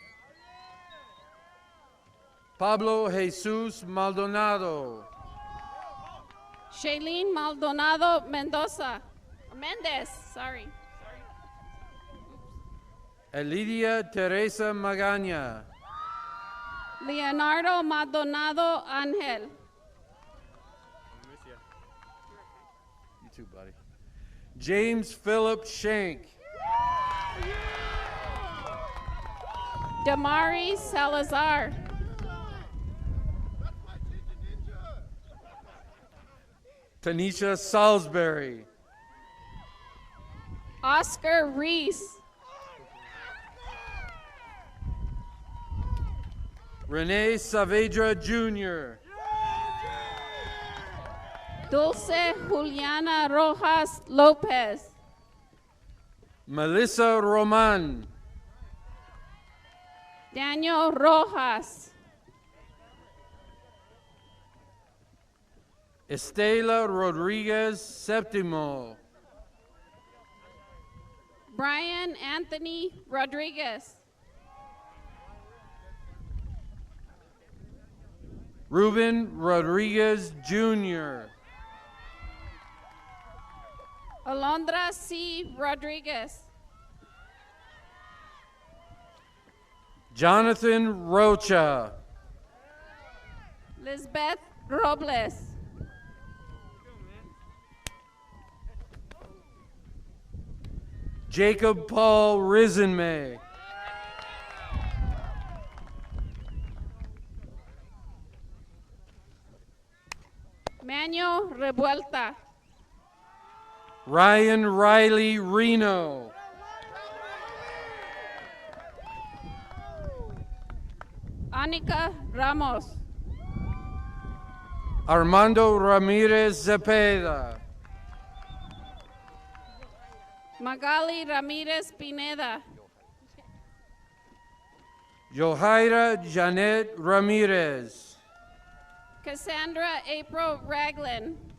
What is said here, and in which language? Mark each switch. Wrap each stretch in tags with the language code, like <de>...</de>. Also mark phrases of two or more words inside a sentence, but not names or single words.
<en>Pablo Jesus Maldonado. Shailene Maldonado Mendoza. Mendez, sorry. Elidia Teresa Magaña. Leonardo Maldonado Angel. You too, buddy. James Philip Shank. Damari Salazar. Tanisha Salisbury. Oscar Reese. Renee Saavedra Jr. Dulce Juliana Rojas Lopez. Melissa Roman. Daniel Rojas. Estela Rodriguez Septimo. Brian Anthony Rodriguez. Ruben Rodriguez Jr. Alondra C. Rodriguez. Jonathan Rocha. Lisbeth Robles. Jacob Paul Risenmay. Manuel Revuelta. Ryan Riley Reno. Anika Ramos. Armando Ramirez Zepeda. Magali Ramirez Pineda. Johaira Janet Ramirez. Cassandra April Ragland.</en>